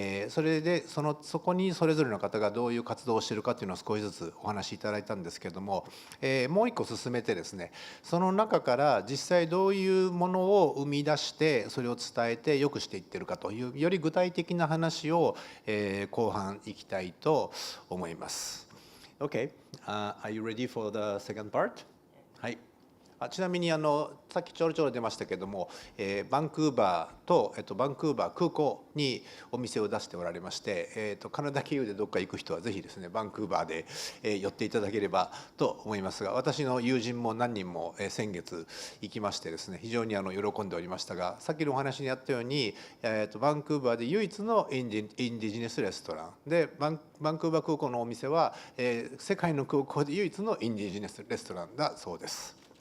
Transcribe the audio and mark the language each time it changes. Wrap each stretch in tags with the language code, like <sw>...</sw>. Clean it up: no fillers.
<ja>それでそこにそれぞれの方がどういう活動をしているかっていうのを少しずつお話しいただいたんですけども、もう一個進めてですね、その中から実際どういうものを生み出してそれを伝えて良くしていってるかというより具体的な話を、後半いきたいと思います。</ja> <en>Okay, are you ready for the second part?</en> <ja>はい。ちなみにさっきちょろちょろ出ましたけども、バンクーバーと、バンクーバー空港にお店を出しておられまして、カナダ経由でどっか行く人はぜひですねバンクーバーで、寄っていただければと思いますが、私の友人も何人も、先月行きましてですね、非常に喜んでおりましたが、さっきのお話にあったように、バンクーバーで唯一のインディジネスレストランで、バンクーバー空港のお店は、世界の空港で唯一のインディジネスレストランだそうです。</ja>